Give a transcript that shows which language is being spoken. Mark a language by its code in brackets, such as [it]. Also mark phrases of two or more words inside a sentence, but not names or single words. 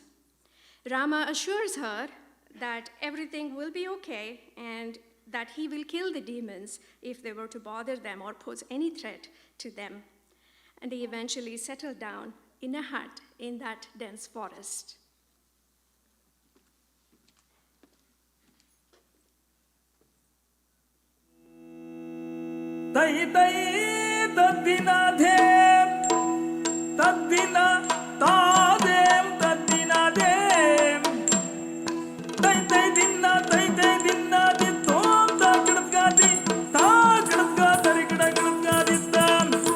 [en] Rama assures her that everything will be okay and that he will kill the demons if they were to bother them or pose any threat to them. And they eventually settle down in a hut in that dense forest. ತೈ ತೈ ತದ್ದಿನ ಧೇಂ ತದ್ದಿನ ತಾದೇಂ ತದ್ದಿನ ಧೇಂ ತೈ ತೈ ದಿನ್ನ ತೈ ತೈ ದಿನ್ನ ದಿತ್ತೋಂ ತಾ ಗಿಡದ್ಗಾದಿ ತಾ ಗಿಡದ್ಗಾ ತರಿ ಗಿಡ ಗಿಡದ್ಗಾದಿದ್ದಾಂ